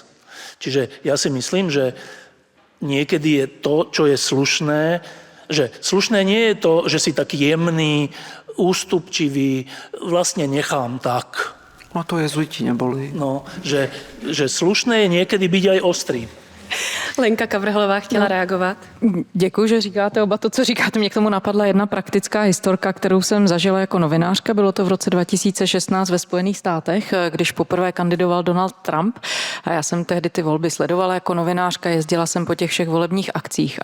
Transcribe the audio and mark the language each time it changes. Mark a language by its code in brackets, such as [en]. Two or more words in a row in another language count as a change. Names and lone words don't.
[sk] Čiže ja si myslím, že niekedy je to, čo je slušné, že slušné nie je to, že si taký jemný, ústupčivý, vlastne nechám tak. No to jezuiti neboli. No, že slušné je niekedy byť aj ostrý. [cs] Lenka Kavrhelová chtěla reagovat. Děkuji, že říkáte oba to, co říkáte. Mě k tomu napadla jedna praktická historka, kterou jsem zažila jako novinářka. Bylo to v roce 2016 ve Spojených státech, když poprvé kandidoval Donald Trump. A já jsem tehdy ty volby sledovala jako novinářka, jezdila jsem po těch všech volebních akcích.